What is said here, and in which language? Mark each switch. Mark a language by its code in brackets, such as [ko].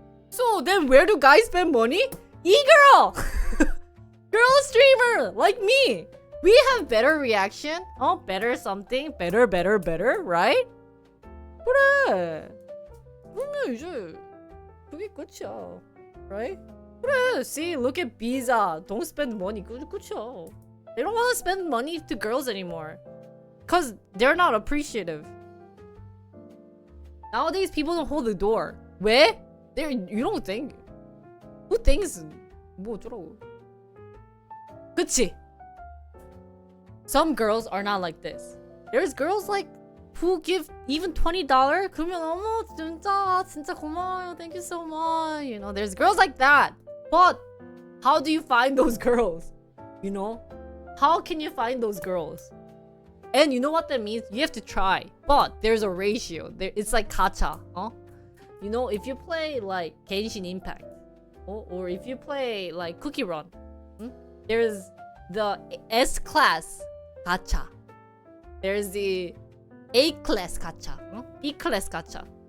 [en] So then where do guys spend money? E-girl! Girl streamer like me. We have better reaction. Better something. Better, right? [ko] 그래. 그러면 이제 그게 끝이야. [en] Right? [ko] 그래. [en] See, look at Biza. Don't spend money. [ko] 끝이야. [en] They don't want to spend money to girls anymore. Because they're not appreciative. Nowadays, people don't hold the door. [ko] 왜? [en] You don't think. Who thinks? [ko] 뭐 어쩌라고. 그치? [en] Some girls are not like this. There's girls like who give even $20? [ko] 그러면 어머 진짜 고마워요. [en] Thank you so much. There's girls like that. But how do you find those girls? How can you find those girls? And you know what that means? You have to try. But there's a ratio. It's like gacha. If you play like Genshin Impact, or if you play like Cookie Run, there's the S class gacha. There's the A class gacha, B class gacha.